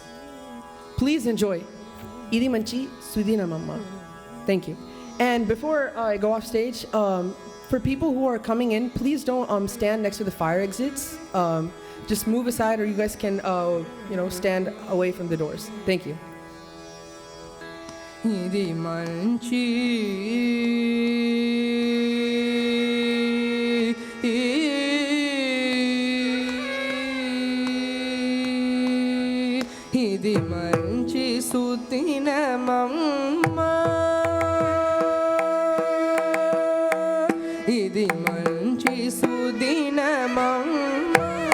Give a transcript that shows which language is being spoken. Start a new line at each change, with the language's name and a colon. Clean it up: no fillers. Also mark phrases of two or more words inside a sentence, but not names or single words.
English: Please enjoy Idi Manchi Sudina Mama. Thank you. And before I go off stage, for people who are coming in, please don't stand next to the fire exits. Just move aside, or you guys can stand away from the doors. Thank you.
Telugu: Idi Manchi Idi Manchi Sudina Mama Idi Manchi Sudina Mama